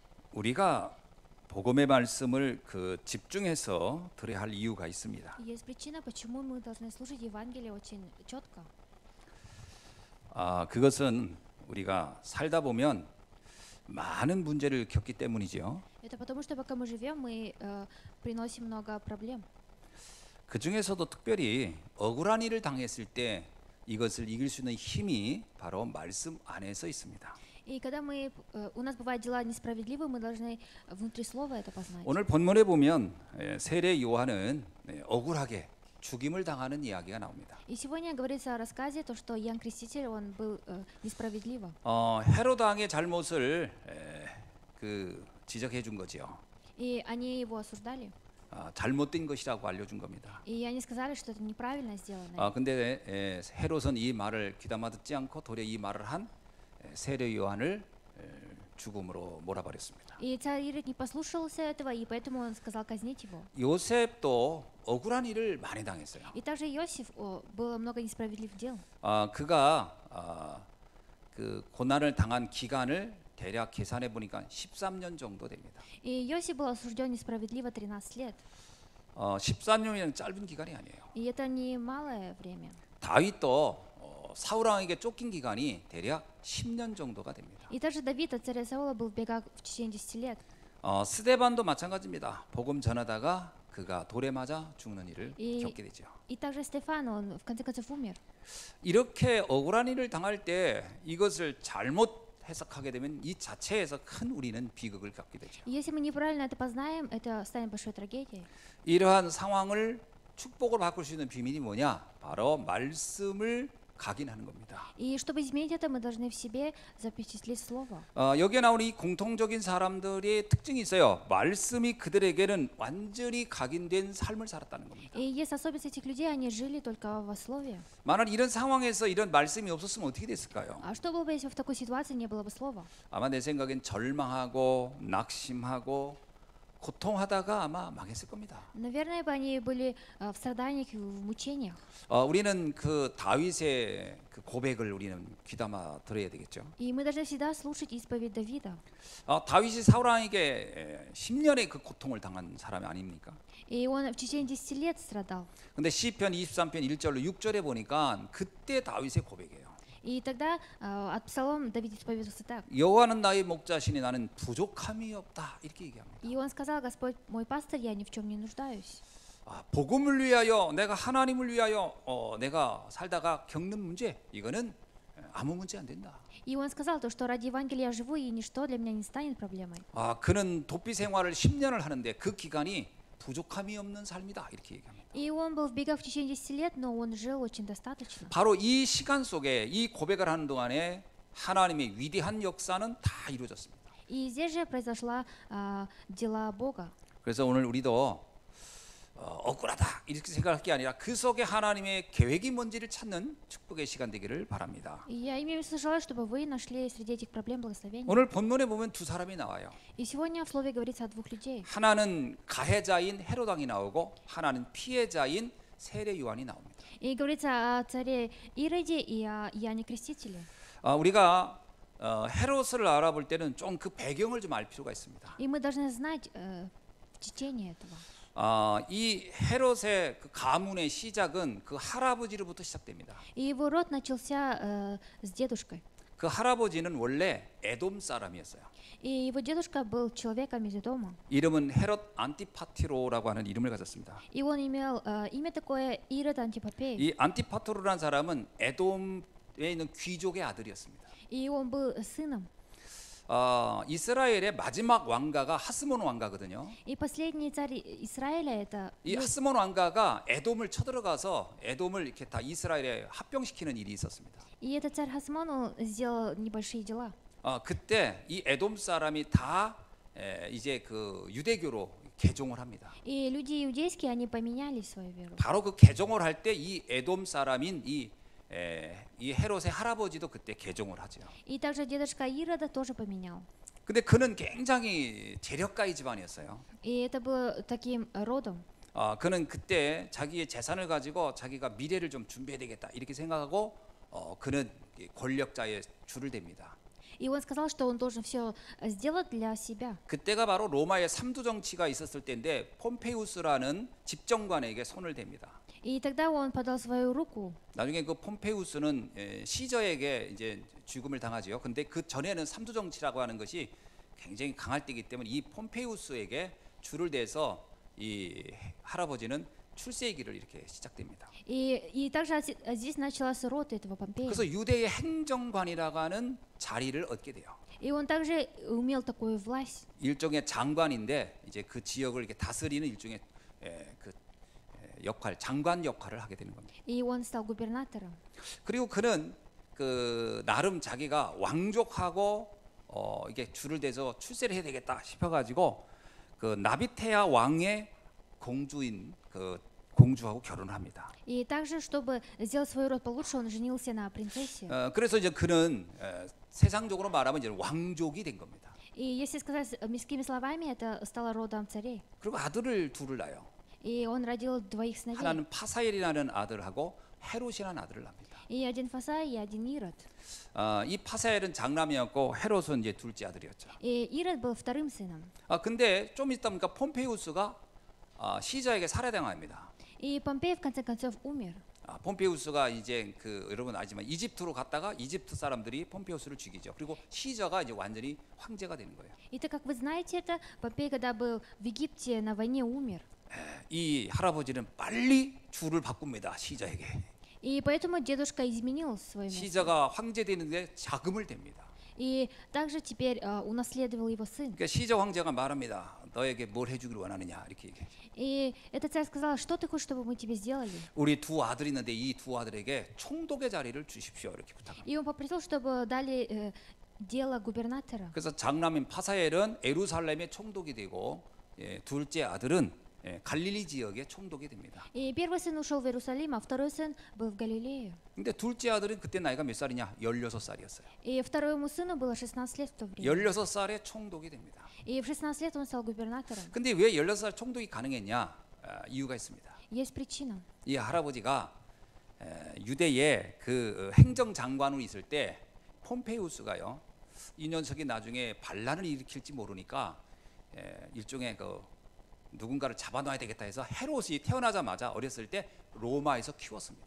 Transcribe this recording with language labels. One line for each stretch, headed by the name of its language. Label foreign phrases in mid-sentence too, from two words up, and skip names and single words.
Korean: 우리가 복음의 말씀을 집중해서 들어야 할 이유가 있습니다.
Russian: Есть причина, почему мы должны слушать Евангелие очень четко.
Korean: 그것은 우리가 살다 보면 많은 문제를 겪기 때문이죠.
Russian: Это потому, что пока мы живем, мы приносим много проблем.
Korean: 그 중에서도 특별히 억울한 일을 당했을 때 이것을 이길 수 있는 힘이 바로 말씀 안에서 있습니다.
Russian: И когда у нас бывают дела несправедливые, мы должны внутри слова это познать.
Korean: 오늘 본문에 보면 세례 요한은 억울하게 죽임을 당하는 이야기가 나옵니다.
Russian: И сегодня говорится о рассказе, то, что Иоанн Креститель, он был несправедливо.
Korean: 헤롯 왕의 잘못을 지적해 준 거지요.
Russian: И они его осуждали.
Korean: 잘못된 것이라고 알려준 겁니다.
Russian: И они сказали, что это неправильно сделано.
Korean: 근데 헤롯은 이 말을 귀담아 듣지 않고 도리어 이 말을 한 세례 요한을 죽음으로 몰아버렸습니다.
Russian: И царь Ирод не послушался этого, и поэтому он сказал казнить его.
Korean: 요셉도 억울한 일을 많이 당했어요.
Russian: И также Иосиф, было много несправедливых дел.
Korean: 그가 그 고난을 당한 기간을 대략 계산해 보니까 13년 정도 됩니다.
Russian: И Иосиф был осужден несправедливо 13 лет.
Korean: 13년이면 짧은 기간이 아니에요.
Russian: И это не малое время.
Korean: 다윗도 사울 왕에게 쫓긴 기간이 대략 10년 정도가 됩니다.
Russian: И также Давид от царя Саула был в бегах в течение 10 лет.
Korean: 스데반도 마찬가지입니다. 복음 전하다가 그가 돌에 맞아 죽는 일을 겪게 되죠.
Russian: И также Стефан, он в конце концов умер.
Korean: 이렇게 억울한 일을 당할 때 이것을 잘못 해석하게 되면 이 자체에서 큰 우리는 비극을 겪게 되죠.
Russian: И если мы неправильно это познаем, это станет большой трагедией.
Korean: 이러한 상황을 축복으로 바꿀 수 있는 비밀이 뭐냐? 바로 말씀을 각인하는 겁니다.
Russian: И чтобы изменить это, мы должны в себе запечатлеть слово.
Korean: 여기에 나오는 이 공통적인 사람들의 특징이 있어요. 말씀이 그들에게는 완전히 각인된 삶을 살았다는 겁니다.
Russian: И есть особенность этих людей, они жили только во слове.
Korean: 만약 이런 상황에서 이런 말씀이 없었으면 어떻게 됐을까요?
Russian: А что было бы, если в такой ситуации не было бы слова?
Korean: 아마 내 생각엔 절망하고 낙심하고 고통하다가 아마 망했을 겁니다.
Russian: Наверное, бы они были в страданиях и в мучениях.
Korean: 우리는 그 다윗의 그 고백을 우리는 귀담아 들어야 되겠죠.
Russian: И мы должны всегда слушать исповедь Давида.
Korean: 다윗이 사울 왕에게 10년의 그 고통을 당한 사람이 아닙니까?
Russian: И он в течение 10 лет страдал.
Korean: 근데 시편 23편 1절로 6절에 보니까 그때 다윗의 고백이에요.
Russian: И тогда от Псалом Давид исповедовался так.
Korean: 여호와는 나의 목자시니 나는 부족함이 없다 이렇게 얘기합니다.
Russian: И он сказал: Господь мой пастырь, я ни в чем не нуждаюсь.
Korean: 복음을 위하여 내가 하나님을 위하여 내가 살다가 겪는 문제 이거는 아무 문제 안 된다.
Russian: И он сказал то, что ради Евангелия я живу, и ничто для меня не станет проблемой.
Korean: 그는 도피 생활을 10년을 하는데 그 기간이 부족함이 없는 삶이다 이렇게 얘기합니다.
Russian: И он был в бегах в течение 10 лет, но он жил очень достаточно.
Korean: 바로 이 시간 속에 이 고백을 하는 동안에 하나님의 위대한 역사는 다 이루어졌습니다.
Russian: И здесь же произошла дела Бога.
Korean: 그래서 오늘 우리도 억울하다 이렇게 생각할 게 아니라 그 속에 하나님의 계획이 뭔지를 찾는 축복의 시간 되기를 바랍니다.
Russian: И я имею в виду, желаю, чтобы вы нашли среди этих проблем благословения.
Korean: 오늘 본문에 보면 두 사람이 나와요.
Russian: И сегодня в слове говорится о двух людей.
Korean: 하나는 가해자인 헤롯 왕이 나오고 하나는 피해자인 세례 요한이 나옵니다.
Russian: И говорится о царе Ироде и о Иоанне Крестителе.
Korean: 우리가 헤롯을 알아볼 때는 좀 그 배경을 좀 알 필요가 있습니다.
Russian: И мы должны знать течение этого.
Korean: 이 헤롯의 그 가문의 시작은 그 할아버지로부터 시작됩니다.
Russian: И его род начался с дедушкой.
Korean: 그 할아버지는 원래 에돔 사람이었어요.
Russian: И его дедушка был человеком из Эдома.
Korean: 이름은 헤롯 안티파티로라고 하는 이름을 가졌습니다.
Russian: И он имел имя такое Ирод Антипопей.
Korean: 이 안티파티로라는 사람은 에돔에 있는 귀족의 아들이었습니다.
Russian: И он был сыном.
Korean: 이스라엘의 마지막 왕가가 하스몬 왕가거든요.
Russian: И последний царь Израиля это
Korean: 이 하스몬 왕가가 에돔을 쳐들어가서 에돔을 이렇게 다 이스라엘에 합병시키는 일이 있었습니다.
Russian: И этот царь Хасмон, он сделал небольшие дела.
Korean: 그때 이 에돔 사람이 다 이제 그 유대교로 개종을 합니다.
Russian: И люди иудейские, они поменяли свою веру.
Korean: 바로 그 개종을 할 때 이 에돔 사람인 이 헤롯의 할아버지도 그때 개종을 하죠.
Russian: И также дедушка Ирода тоже поменял.
Korean: 근데 그는 굉장히 재력가의 집안이었어요.
Russian: И это было таким родом.
Korean: 그는 그때 자기의 재산을 가지고 자기가 미래를 좀 준비해야 되겠다 이렇게 생각하고 그는 권력자의 줄을 댑니다.
Russian: И он сказал, что он должен все сделать для себя.
Korean: 그때가 바로 로마의 삼두 정치가 있었을 때인데 폼페이우스라는 집정관에게 손을 댑니다.
Russian: И тогда он подал свою руку.
Korean: 나중에 그 폼페이우스는 시저에게 이제 죽음을 당하지요. 근데 그 전에는 삼두 정치라고 하는 것이 굉장히 강할 때이기 때문에 이 폼페이우스에게 줄을 대서 이 할아버지는 출세기를 이렇게 시작됩니다.
Russian: И также здесь начался род этого Помпея.
Korean: 그래서 유대의 행정관이라고 하는 자리를 얻게 돼요.
Russian: И он также имел такую власть.
Korean: 일종의 장관인데 이제 그 지역을 이렇게 다스리는 일종의 역할, 장관 역할을 하게 되는 겁니다.
Russian: И он стал губернатором.
Korean: 그리고 그는 그 나름 자기가 왕족하고 이게 줄을 대서 출세를 해야 되겠다 싶어가지고 그 나비테아 왕의 공주인 그 공주하고 결혼을 합니다.
Russian: И также, чтобы сделать свой род получше, он женился на принцессе.
Korean: 그래서 이제 그는 세상적으로 말하면 이제 왕족이 된 겁니다.
Russian: И если сказать мирскими словами, это стало родом царей.
Korean: 그리고 아들을 둘을 낳아요.
Russian: И он родил двоих сыновей.
Korean: 하나는 파사엘이라는 아들하고 헤롯이라는 아들을 낳습니다.
Russian: И один Фасай, и один Ирод.
Korean: 이 파사엘은 장남이었고 헤롯은 이제 둘째 아들이었죠.
Russian: И Ирод был вторым сыном.
Korean: 근데 좀 있다 보니까 폼페이우스가 시저에게 살해당합니다.
Russian: И Помпей в конце концов умер.
Korean: 폼페이우스가 이제 그 여러분 알지만 이집트로 갔다가 이집트 사람들이 폼페이우스를 죽이죠. 그리고 시저가 이제 완전히 황제가 되는 거예요.
Russian: И так как вы знаете это, Помпей, когда был в Египте на войне, умер.
Korean: 이 할아버지는 빨리 주를 바꿉니다. 시저에게.
Russian: И поэтому дедушка изменил свое место.
Korean: 시저가 황제 되는데 자금을 댑니다.
Russian: И также теперь унаследовал его сын.
Korean: 그러니까 시저 황제가 말합니다. 너에게 뭘 해주기를 원하느냐 이렇게 얘기해.
Russian: И этот царь сказал, что ты хочешь, чтобы мы тебе сделали?
Korean: 우리 두 아들이 있는데 이 두 아들에게 총독의 자리를 주십시오 이렇게 부탁합니다.
Russian: И он попросил, чтобы дали дело губернатора.
Korean: 그래서 장남인 파사엘은 에루살렘의 총독이 되고 둘째 아들은 갈릴리 지역의 총독이 됩니다.
Russian: И первый сын ушел в Иерусалим, а второй сын был в Галилее.
Korean: 근데 둘째 아들은 그때 나이가 몇 살이냐? 16살이었어요.
Russian: И второму сыну было 16 лет в то время.
Korean: 16살에 총독이 됩니다.
Russian: И в 16 лет он стал губернатором.
Korean: 근데 왜 16살 총독이 가능했냐? 이유가 있습니다.
Russian: Есть причина.
Korean: 이 할아버지가 유대의 그 행정장관으로 있을 때 폼페이우스가요. 이 녀석이 나중에 반란을 일으킬지 모르니까 일종의 그 누군가를 잡아놔야 되겠다 해서 헤롯이 태어나자마자 어렸을 때 로마에서 키웠습니다.